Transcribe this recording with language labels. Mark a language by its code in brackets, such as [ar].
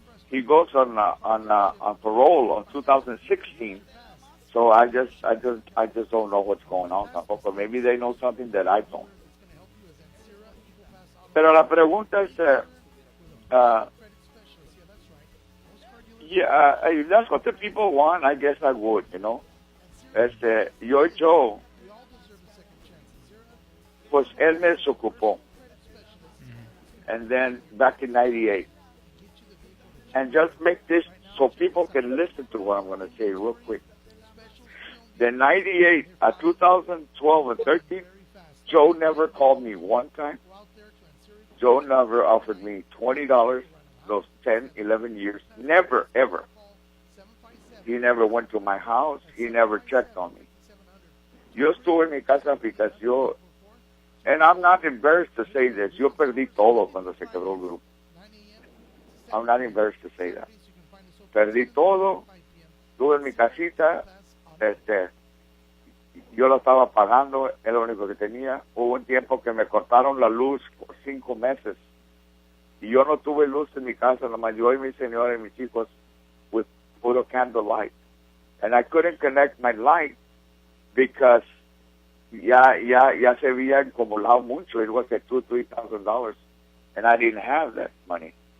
[en] He goes on parole on 2016, so I just don't know what's going on tampoco. Maybe they know something that I don't. [es] Pero la pregunta es, [en] if that's what the people want, I guess I would, you know. [es] Yo Joe, pues él me desocupó, [en] and then back in '98. And just make this so people can listen to what I'm going to say real quick. The 98, 2012 and 13, Joe never called me one time. Joe never offered me $20 those 10, 11 years. Never, ever. He never went to my house. He never checked on me. [es] Yo estuve en mi casa [en] because yo, and I'm not embarrassed to say this, [es] yo perdí todo cuando se quebró el grupo. [en] I'm not embarrassed to say that. [es] Perdí todo, estuve en mi casita, yo lo estaba pagando, es lo único que tenía. Hubo un tiempo que me cortaron la luz por 5 meses y yo no tuve luz en mi casa, nomás yo y mi señora y mis hijos with puro candlelight. [en] And I couldn't connect my light because [es] ya se había acumulado mucho. [en] It was at $2,000-$3,000 and I didn't have that money.